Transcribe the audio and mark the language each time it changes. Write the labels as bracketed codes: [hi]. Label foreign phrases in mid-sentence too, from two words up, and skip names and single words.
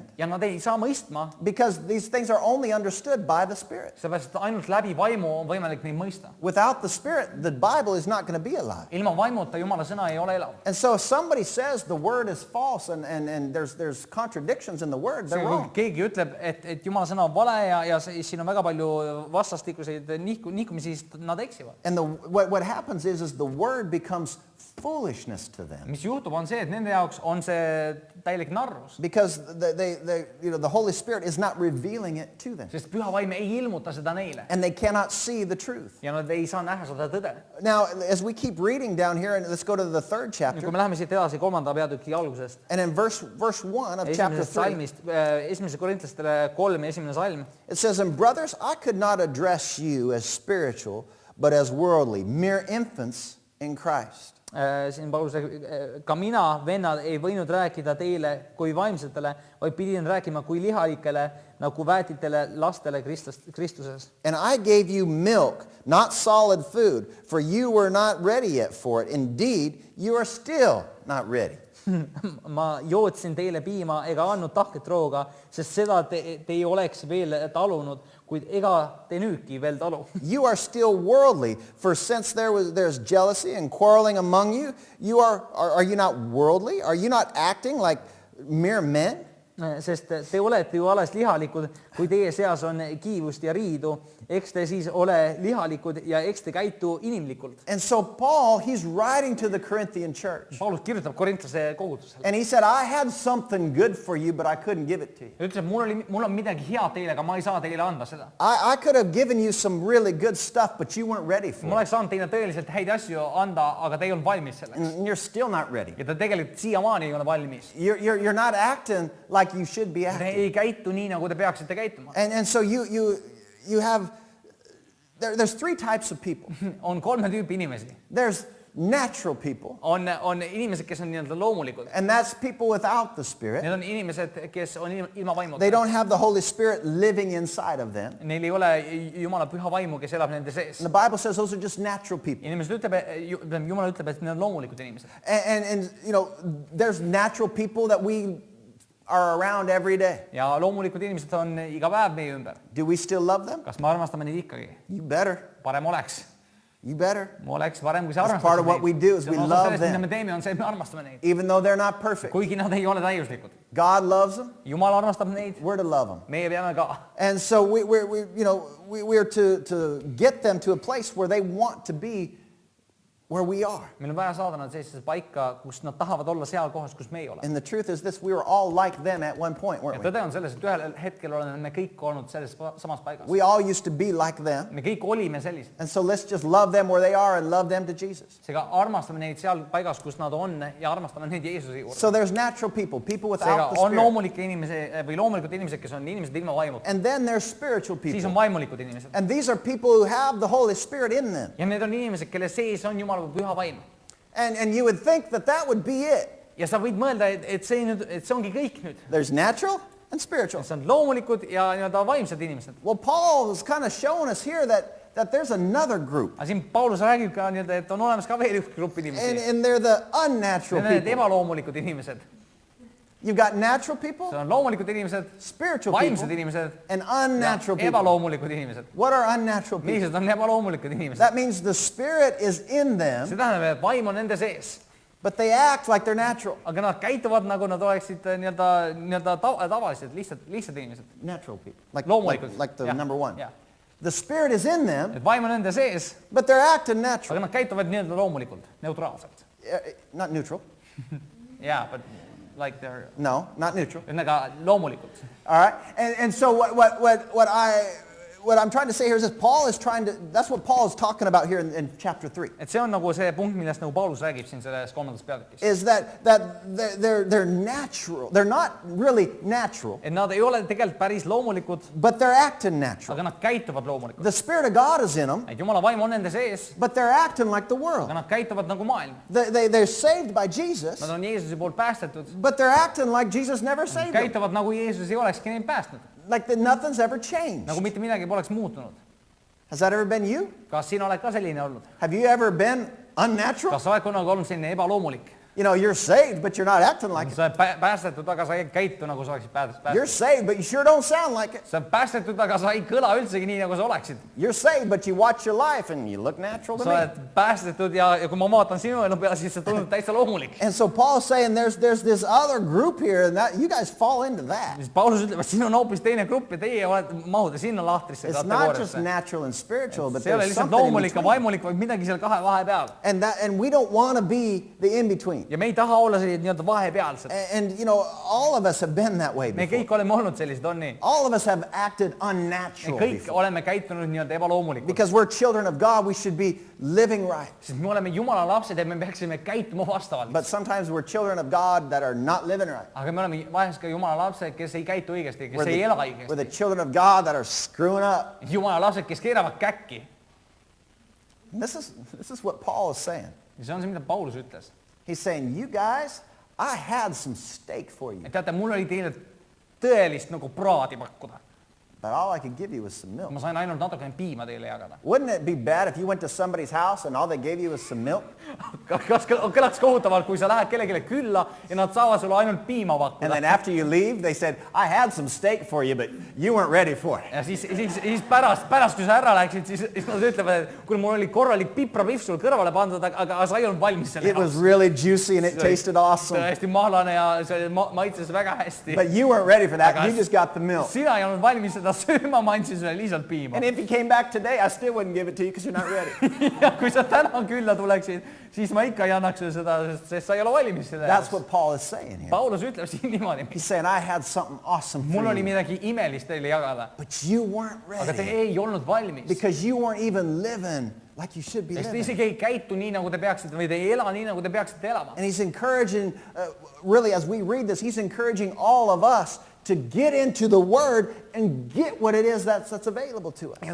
[et] Ja nad ei saa mõistma, [en] because these things are only understood by the Spirit. [et] seepärast et ainult läbi vaimu on võimalik neid mõista. [en] Without the Spirit, the Bible is not going to be alive. [et] Ilma vaimuta Jumala sõna ei ole elav. [en] And so if somebody says the word is false and there's contradictions in the word, they're [et] Kui [en] wrong. [et] keegi ütleb, et Jumala sõna on vale ja siin on väga palju vastastikuseid nihkumisi, siis nad eksivad. [en] And what happens is the word becomes foolishness to them. [et] Mis juhtub on see, et nende jaoks on see täielik narrus. [en] Because the Holy Spirit is not revealing it to them. [et] Sest püha vaim ei ilmuta seda neile. [en] And they cannot see the truth. [et] Ja nad ei saa näha seda tõde. [en] Now, as we keep reading down here, and let's go to the third [et] Kui [en] chapter. [et] me läheme siit edasi 3. peatüki algusest, [en] And in verse 1 of chapter 3, [et] esimesest salmist, 1. Korintlastele 3 ja 1. salm, [en] it says, And brothers, I could not address you as spiritual, but as worldly, mere infants in Christ. [et] Siin Paulus räägib, ka mina, vennad, ei võinud rääkida teile kui vaimsetele, vaid pidin rääkima kui lihalikele, nagu väetitele lastele Kristuses. [en] And I gave you milk, not solid food, for you were not ready yet for it. Indeed, you are still not ready. [et] Ma jootsin teile piima ega andnud tahket rooga, sest seda te ei oleks veel talunud, kuid ega te nüüdki veel talu. [en] You are still worldly, for since there's jealousy and quarreling among you, are you not worldly? Are you not acting like mere men? [et] Sest te olete ju alles lihalikud, kui teie seas on kiivust ja riidu, eks te siis ole lihalikud ja eks te käitu inimlikult. [en] And so Paul, he's writing to the Corinthian church. [et] Paulus kirjutab Korintlase kogudusele. [en] And he said, I had something good for you, but I couldn't give it to you. [et] Ta ütles, et mul on midagi head teile, aga ma ei saa teile anda seda. [en] I could have given you some really good stuff, but you weren't ready for [et] Ma [en] it. [et] oleks saanud teile tõeliselt häid asju anda, aga te ei olnud valmis selleks. [en] And you're still not ready. [et] Ja ta tegelikult siiamaani ei ole valmis. [en] You're not acting like you should be [et] Te [en] acting. [et] ei käitu nii, nagu te peaksite käituma. [en] And so you have, there's three types of people. [et] On 3 tüüpi inimesi. [en] There's natural people, [et] On inimesed, kes on nii-öelda loomulikud. [en] and that's people without the Spirit. [et] Need on inimesed, kes on ilma vaimuta. [en] They don't have the Holy Spirit living inside of them. [et] Neil ei ole Jumala püha vaimu, kes elab nende sees. [en] And the Bible says those are just natural people. [et] Inimesed ütleb, Jumal ütleb, et need on loomulikud inimesed. [en] And there's natural people that we are around every day. [et] Ja loomulikud inimesed on iga päev meie ümber. [en] Do we still love them? [et] Kas me armastame neid ikkagi? [en] You better. [et] Parem oleks. [en] You better. [et] Ma oleks parem, kui sa [en] That's part of what we do is we love [et] Mida [en] them. [et] me teeme, on see, et me armastame neid. [en] Even though they're not perfect. [et] Kuigi nad ei ole täiuslikud. [en] God loves them. [et] Jumal armastab neid. [en] We're to love them. [et] Meie peame ka. [en] And so we're to get them to a place where they want to be where we are. [et] Meil on vaja saada nad sellisesse paika, kus nad tahavad olla seal kohas, kus me ei ole. [en] And the truth is this, we were all like them at one point, [et] Ja [en] weren't we? [et] tõde on selles, et ühel hetkel oleme me kõik olnud selles samas paigas. [en] We all used to be like them. [et] Me kõik olime sellised. [en] And so let's just love them where they are and love them to Jesus. [et] Seega armastame neid seal paigas, kus nad on ja armastame neid Jeesuse juurde. [en] So there's natural people without [et] Seega [en] the [et] on [en] Spirit. [et] loomulikud inimesed, kes on inimesed ilma vaimuta. [en] And then there's spiritual [et] Siis on [en] people. [et] vaimulikud inimesed. [en] And these are people who have the Holy Spirit in them. [et] Ja need on inimesed, kelle sees on Jumala püha vaim. [en] And you would think that would be it. [et] Ja sa võid mõelda, et see ongi kõik nüüd. [en] There's natural and spiritual. [et] See on loomulikud ja nii-öelda vaimsed inimesed. [en] Well, Paul is kind of showing us here that there's another group. [et] Aga siin Paulus räägib ka nii-öelda, et on olemas ka veel üks grupp inimesi. [en] And they're the unnatural [et] Need [en] people. [et] ebaloomulikud inimesed. [en] You've got natural people, [et] See on loomulikud inimesed, [en] spiritual [et] vaimsed [en] people, [et] inimesed [en] and [et] ja [en] unnatural people. [et] ebaloomulikud inimesed. [en] What are unnatural people? [et] Millised on ebaloomulikud inimesed? [en] That means the Spirit is in them, [et] See tähendab, et vaim on nende sees. [en] but they act like they're natural. [et] Aga nad käituvad nagu nad oleksid nii-öelda tavalised, lihtsad inimesed. [en] Natural people, like [et] Loomulikud. [en] the [et] Jah, [en] number one. [et] jah. [en] The Spirit is in them, [et] Et vaim on nende sees, [en] but they're acting natural. [et] aga nad käituvad nii-öelda loomulikult, neutraalselt. [en] Not neutral. Jaa, but like they're, No, not neutral. [et] ühesõnaga loomulikult. [en] All right. And so what I'm trying to say here is that Paul is trying to, that's what Paul is talking about here in chapter 3. [et] et see on nagu see punkt, millest nagu Paulus räägib siin selles 3. peatükis. [en] Is that they're natural. They're not really natural, [et] Et nad ei ole tegelikult päris loomulikud, [en] but they're acting natural. [et] aga nad käituvad loomulikult. [en] The Spirit of God is in them, [et] et Jumala vaim on nende sees, [en] but they're acting like the world. [et] aga nad käituvad nagu maailm. [en] They're saved by Jesus, [et] Nad on Jeesuse poolt päästetud, [en] but they're acting like Jesus never saved them. [et] käituvad nagu Jeesus ei olekski neid päästnud. [en] Like that nothing's ever changed. [et] Nagu mitte midagi poleks muutunud. [en] Has that ever been you? [et] Kas sina oled ka selline olnud? [en] Have you ever been unnatural? [et] Kas sa oled kunagi olnud selline ebaloomulik? [en] You know, you're saved, but you're not acting like it. [et] Sa oled päästetud, aga sa ei käitu nagu sa oleksid [en] You're [et] päästetud. [en] saved, but you sure don't sound like it. [et] Sa oled päästetud, aga sa ei kõla üldsegi nii, nagu sa oleksid. [en] You're saved, but you watch your life and you look natural to [et] Sa [en] me. [et] oled päästetud ja kui ma vaatan sinu elu peale, siis sa tundud täitsa loomulik. [en] And so Paul's saying there's this other group here, and that you guys fall into that. [et] Siis Paulus ütleb, et siin on hoopis teine grupp ja teie mahute sinna lahtrisse [en] It's not just [et] kategooriasse. [en] natural and spiritual, but [et] See ei ole [en] there's [et] lihtsalt [en] something in [et] loomulik ja [en] between. [et] vaimulik, vaid midagi seal kahe vahepeal. [en] And we don't want to be the in-between. [et] Ja me ei taha olla sellised nii-öelda vahepealsed. [en] And you know, all of us have been that way [et] Me [en] before. [et] kõik oleme olnud sellised, on nii. [en] All of us have acted [et] Me [en] unnatural [et] kõik [en] before. [et] oleme käitunud nii-öelda ebaloomulikult. [en] Because we're children of God, we should be living right. [et] Sest me oleme Jumala lapsed ja me peaksime käituma vastavalt. [en] But sometimes we're children of God that are not living right. [et] Aga me oleme vahest ka Jumala lapsed, kes ei käitu õigesti, kes [en] We're [et] ei ela [en] we're the [et] õigesti. [en] children of God that are screwing up. [et] Jumala lapsed, kes keeravad käkki. [en] And this is what Paul is saying. [et] Ja see on see, mida Paulus ütles. [en] He's saying, you guys, I had some steak for you, [et] Et teate, mul oli teile tõelist nagu praadi pakkuda. [en] but all I could give you was some milk. [et] Ma sain ainult natukene piima teile jagada. [en] Wouldn't it be bad if you went to somebody's house and all they gave you was some milk? [et] Kas kõlaks kohutavalt, kui sa lähed kellelegi külla ja nad saavad sulle ainult piima [en] And [et] pakkuda. [en] then after you leave, they said, I had some steak for you, but you weren't ready for it. [et] Ja siis pärast, kui sa ära läksid, siis nad ütlevad, et kuule, mul oli korralik piprapihv sul kõrvale pandud, aga sa ei olnud valmis selle [en] It was really juicy and it tasted awesome, [et] Tõesti mahlane ja see maitses väga hästi. [en] but you weren't ready for that. [et] Aga [en] You just got the milk. [et] Sina ei olnud valmis seda sööma, ma andsin sulle lihtsalt piima. [en] And if you came back today, I still wouldn't give it to you because you're not ready. [et] Ja kui sa täna külla tuleksid, siis ma ikka ei annaks sulle seda, sest sa ei ole valmis selle [en] That's [et] jaoks. [en] what Paul is saying here. [et] Paulus ütleb siin niimoodi. [en] He's saying, I had something awesome [et] Mul [en] for [et] oli [en] you, [et] midagi imelist teile jagada, [en] but you weren't [et] aga te [en] ready [et] ei olnud valmis. [en] because you weren't even living like you should be [et] Sest te [en] living. [et] isegi ei käitu nii, nagu te peaksite või te ei ela nii, nagu te peaksite elama. [en] And he's encouraging, really, as we read this, he's encouraging all of us to get into the Word and get what it is that's available to us.